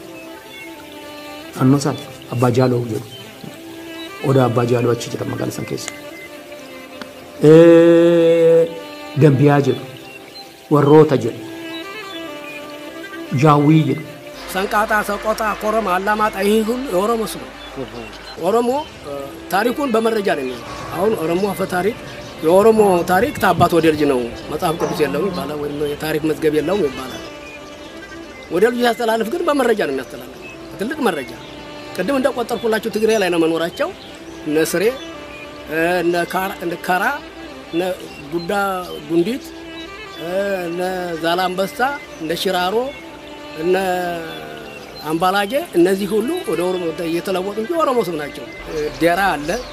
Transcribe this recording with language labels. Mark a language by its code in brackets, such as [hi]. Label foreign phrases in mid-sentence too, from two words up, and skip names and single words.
[om] Annoo isaan Abbaa Jaaloo jedhu. Odaa Abbaa Jaaloo achi jira magaalaa san keessa. Gambiyaa jedhu. Warroota jedhu. Jaawii jedhu. [am] Sanqaataa Soqotaa Koroma Allaamaa Xayiሁን የኦሮሞ ስም ኦሮሞ ታሪኩን በመረጃ ነው የሚለው። አሁን ኦሮሞ አፈ ታሪክ የኦሮሞ ታሪክ ታባት ወደ ልጅ ነው መጽሐፍ ቅዱስ የለውም ይባላል ወይም የታሪክ መዝገብ የለውም ይባላል። ወደ ልጅ ያስተላልፍ ግን በመረጃ ነው የሚያስተላልፍ። ትልቅ መረጃ ቅድም እንደቆጠርኩላችሁ ትግሬ ላይ ነው መኖራቸው እነ ስሬ እነ ካራ እነ ጉዳ ጉንዲት እነ ዛላምበሳ እነ ሽራሮ እነ አምባላጌ እነዚህ ሁሉ ወደ ኦሮሞ እየተለወጡ እንጂ ኦሮሞ ስም ናቸው። ደራ አለ፣